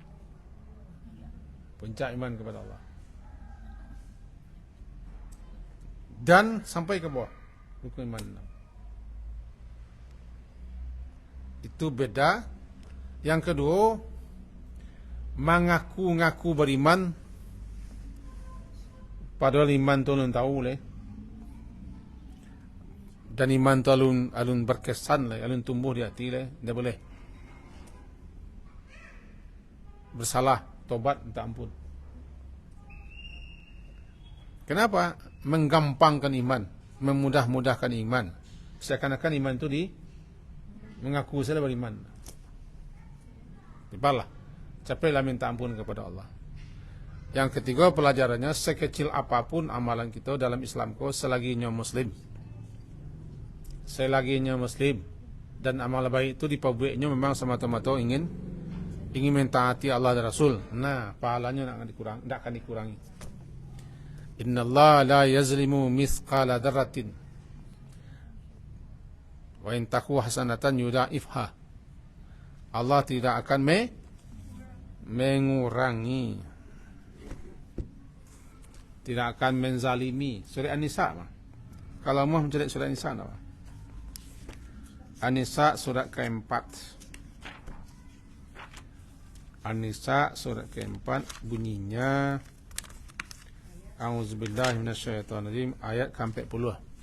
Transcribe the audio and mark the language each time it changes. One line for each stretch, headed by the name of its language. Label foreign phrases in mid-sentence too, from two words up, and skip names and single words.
Indonesian: Puncak iman kepada Allah. Dan sampai ke bawah, rukun iman 6. Itu beda. Yang kedua, mengaku-ngaku beriman, padahal iman tu
Minangkabau: alun tahu leh,
Indonesian: dan iman tu
Minangkabau: alun berkesan leh, alun tumbuh
Indonesian: di hati leh, tidak boleh. Bersalah, tobat, minta ampun. Kenapa? Menggampangkan iman, memudah-mudahkan iman. Seakan-akan iman itu mengaku saya beriman. Tibalah, capailah minta ampun kepada Allah. Yang ketiga pelajarannya, sekecil apapun amalan kita dalam Islam ko, selaginya muslim, dan amal baik itu dipabuiknya memang semata-mata ingin mentaati Allah dan Rasul. Nah, pahalanya tidak akan dikurangi.
Arabic: إن الله لا يظلم مثقال ذرة وإن تك حسنة يضاعفها.
Indonesian: Allah tidak akan mengurangi, tidak akan menzalimi. Surah An-Nisa. Kalau mau mencari surah An-Nisa apa? An-Nisa surat keempat. An-Nisa surat keempat bunyinya
Arabic: أعوذ بالله من الشيطان الرجيم
Indonesian: ayat ke-40.